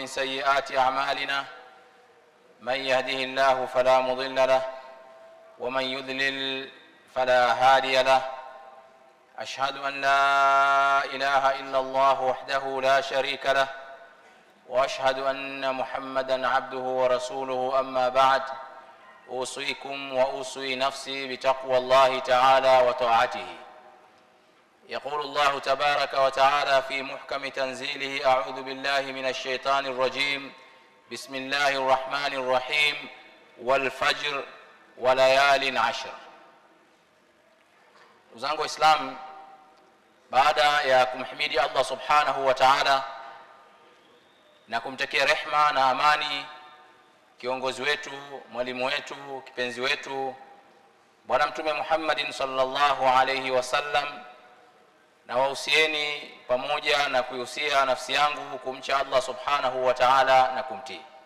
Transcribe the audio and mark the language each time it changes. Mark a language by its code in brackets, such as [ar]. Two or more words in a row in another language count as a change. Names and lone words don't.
[ar] سيئات أعمالنا من يهده الله فلا مضل له ومن يضلل فلا هادي له أشهد أن لا إله إلا الله وحده لا شريك له وأشهد أن محمدًا عبده ورسوله أما بعد أوصيكم وأوصي نفسي بتقوى الله تعالى وطاعته. يقول الله تبارك وتعالى في محكم تنزيله: أعوذ بالله من الشيطان الرجيم بسم الله الرحمن الرحيم والفجر وليال عشر. [sw] Uzangu Islam, baada ya kumhimidi Allah [ar] سبحانه وتعالى [sw] na kumtakia rehma na amani kiongozi wetu, mwalimu wetu, kipenzi wetu Bwana Mtume Muhammadin [ar] صلى الله عليه وسلم, [sw] na wahusieni pamoja na kuhusia nafsi yangu kumcha Allah [ar] سبحانه وتعالى [sw] na kumtii.